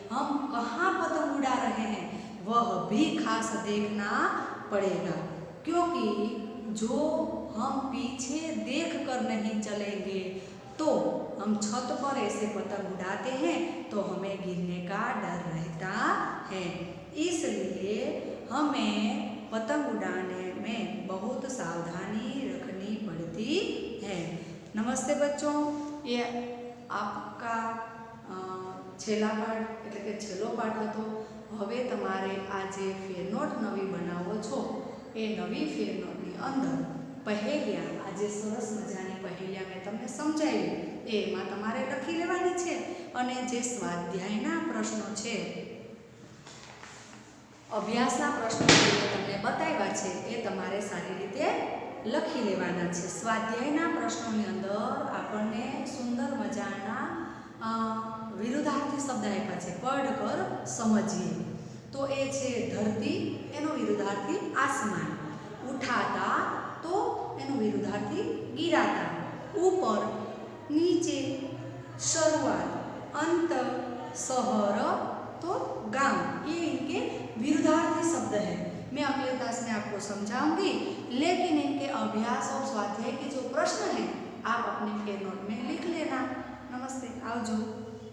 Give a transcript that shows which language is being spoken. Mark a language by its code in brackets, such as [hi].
[hi] हम कहाँ पतंग उड़ा रहे हैं वह भी खास देखना पड़ेगा, क्योंकि जो हम पीछे देख कर नहीं चलेंगे तो हम छत पर ऐसे पतंग उड़ाते हैं तो हमें गिरने का डर रहता है। इसलिए हमें पतंग उड़ाने में बहुत सावधानी रखनी पड़ती है। नमस्ते बच्चों, ये आपका छेल्ला पाठ [gu] એટલે કે છેલ્લો પાઠ હતો। હવે તમારે આ જે ફેરનોટ નવી બનાવો છો એ નવી ફેરનોટની અંદર પહેલિયા, આ જે સરસ મજાની પહેલિયા મેં તમને સમજાવી એમાં તમારે લખી લેવાની છે, અને જે સ્વાધ્યાયના પ્રશ્નો છે, અભ્યાસના પ્રશ્નો જે તમને બતાવ્યા છે એ તમારે સારી રીતે લખી લેવાના છે। સ્વાધ્યાયના પ્રશ્નોની અંદર આપણને સુંદર મજાના વિરુદ્ધાર્થી શબ્દ આપ્યા છે, પઢકર સમજીએ। તો એ છે ધરતી, એનો વિરુદ્ધાર્થી આસમાન, ઉઠાતા તો એનો વિરુદ્ધાર્થી ગિરાતા, ઉપર નીચે, શરૂઆત, [hi] अंत, शहर तो गांव, ये इनके विरुद्धार्थी शब्द है। मैं अगले क्लास में आपको समझाऊंगी, लेकिन इनके अभ्यास और स्वाध्याय के जो प्रश्न हैं आप अपने फेरनोट में लिख लेना। नमस्ते, आवजो।